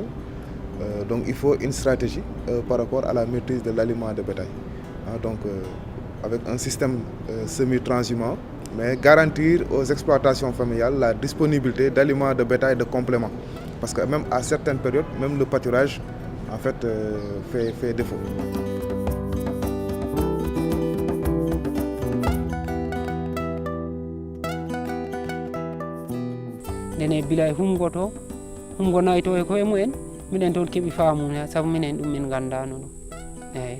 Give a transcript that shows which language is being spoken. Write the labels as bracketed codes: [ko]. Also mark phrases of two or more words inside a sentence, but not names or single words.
[fr] Donc il faut une stratégie par rapport à la maîtrise de l'aliment de bétail. Donc avec un système semi-transhumant, mais garantir aux exploitations familiales la disponibilité d'aliments de bétail de complément. Parce que même à certaines périodes, même le pâturage en fait, fait défaut. [ff] Nene bilay humgoto humgo nayto e koye mumen minen toon keeɓi faamu sabu minen ɗum min gandano ɗum eyyi